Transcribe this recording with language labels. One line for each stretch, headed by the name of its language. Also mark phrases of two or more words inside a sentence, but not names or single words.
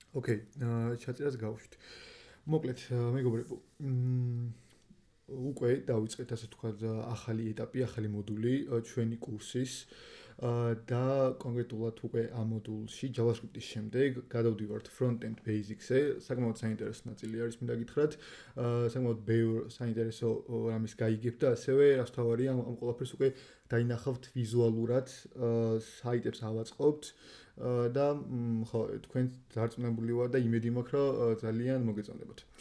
Georgian: ოკეი, ჩაწერას გავუშვით. მოკლედ, მეგობრებო, უკვე დავიწყეთ ასე ვთქვათ ახალი ეტაპი, ახალი მოდული ჩვენი კურსის და კონკრეტულად უკვე ამ მოდულში JavaScript-ის შემდეგ გადავდივართ
English: front-end basics-
Georgian: ზე. საკმაოდ საინტერესო ნაწილი არის, მინდა გითხრათ, საკმაოდ ბევრ საინტერესო რამის გაიგებთ და ასევე რაც თავარია ამ ყველაფერს უკვე დაინახავთ ვიზუალურად, საიტებს ავაწყობთ და ხო, თქვენ დარწმუნებული ვარ და იმედი მაქვს, რომ ძალიან მოგეწონებათ.